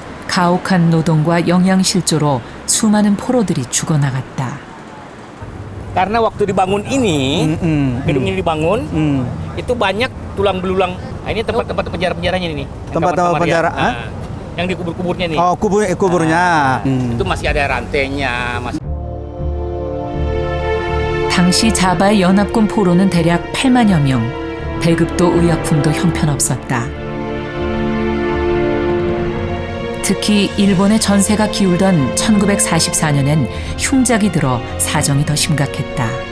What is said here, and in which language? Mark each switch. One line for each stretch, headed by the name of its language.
Korean: 가혹한 노동과 영양실조로 수많은 포로들이 죽어나갔다.
Indonesian: Karena waktu dibangun ini, gedung ini dibangun, itu banyak tulang belulang. Nah, ini tempat-tempat penjara-penjaranya ini. Tempat penjara, yang di kubur-kuburnya nih. Oh, kuburnya. Itu masih ada rantainya.
Korean: 당시 자바의 연합군 포로는 대략 8만여 명. 배급도 의약품도 형편없었다. 특히 일본의 전세가 기울던 1944년엔 흉작이 들어 사정이 더 심각했다.